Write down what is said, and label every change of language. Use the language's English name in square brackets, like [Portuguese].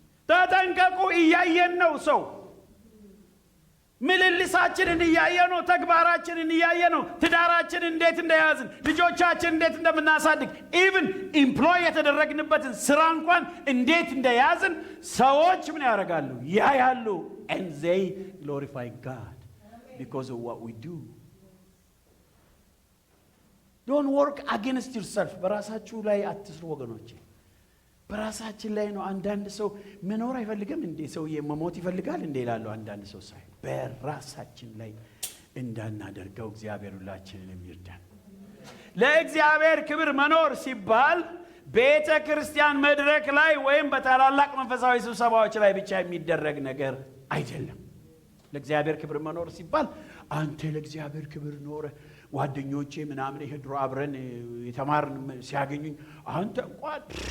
[Amharic] ተጠንቀቁ። እያየን ነው። ሰው ምልልሳችንን እያየ ነው። ተግባራችንን እያየ ነው። ትዳራችን እንዴት እንደያዝን፣ ልጆቻችን እንዴት እንደምናሳድግ፣ ኢቭን ኢምፕሎይ የተደረግንበትን ስራ እንኳን እንዴት እንደያዝን ሰዎች ምን ያደርጋሉ? ያያሉ። [English] and they glorify God because of what we do. don't work against yourself። [Amharic] በራሳችሁ ላይ አትስሩ ወገኖቼ። በራሳችን ላይ ነው። አንዳንድ ሰው መኖር አይፈልግም እንዴ? ሰውዬ መሞት ይፈልጋል እንዴ ይላሉ አንዳንድ ሰው ሳይ። በራሳችን ላይ እንዳናደርገው እግዚአብሔር ሁላችንን ይርዳን። ለእግዚአብሔር ክብር መኖር ሲባል ቤተ ክርስቲያን መድረክ ላይ ወይም በታላላቅ መንፈሳዊ ስብሰባዎች ላይ ብቻ የሚደረግ ነገር አይደለም። ለእግዚአብሔር ክብር መኖር ሲባል አንተ ለእግዚአብሔር ክብር ኖረ ጓደኞቼ ምናምን ይሄ ድሮ አብረን የተማርን ሲያገኙኝ አንተ እንኳን